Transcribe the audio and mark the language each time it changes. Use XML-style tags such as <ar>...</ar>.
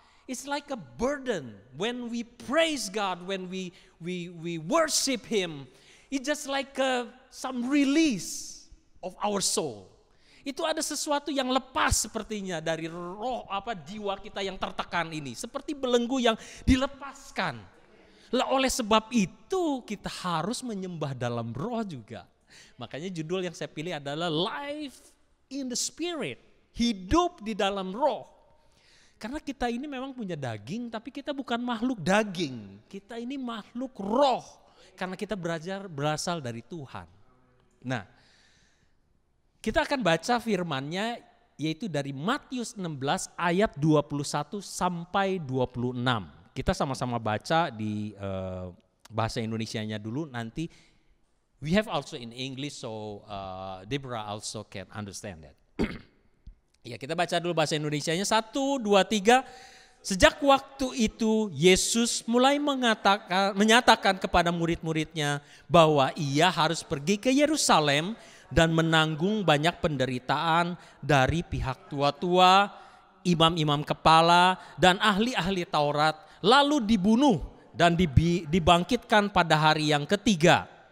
<en>It's like a burden when we praise God, when we worship Him. It's just like some release of our soul.</en> <id>Itu ada sesuatu yang lepas sepertinya dari roh jiwa kita yang tertekan ini. Seperti belenggu yang dilepaskan. Oleh sebab itu kita harus menyembah dalam roh juga. Makanya judul yang saya pilih adalah Life in the Spirit. Hidup di dalam roh. Karena kita ini memang punya daging tapi kita bukan makhluk daging. Kita ini makhluk roh. Karena kita berasal dari Tuhan. Nah, kita akan baca firman-Nya yaitu dari Matius 16 ayat 21 sampai 26. Kita sama-sama baca di bahasa Indonesianya dulu, nanti</id> <en>we have also in English so Deborah also can understand that.</en> <id>Ya, kita baca dulu bahasa Indonesianya 1, 2, 3. Sejak waktu itu Yesus mulai menyatakan kepada murid-muridnya bahwa ia harus pergi ke Yerusalem dan menanggung banyak penderitaan dari pihak tua-tua, imam-imam kepala dan ahli-ahli Taurat, lalu dibunuh dan dibangkitkan pada hari yang ketiga.</id>